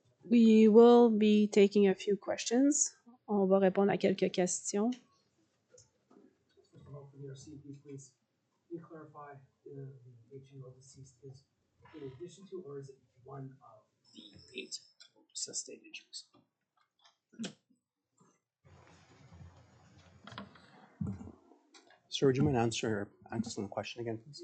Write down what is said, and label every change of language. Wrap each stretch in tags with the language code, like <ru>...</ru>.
<en>We will be taking a few questions.</en> <fr>On va répondre à quelques questions.</fr> <en>From your CP, please. Can you clarify the 18-year-old deceased is in addition to, or is it one of the 8 sustained injuries? Sir, would you mind answering the question again, please?</en>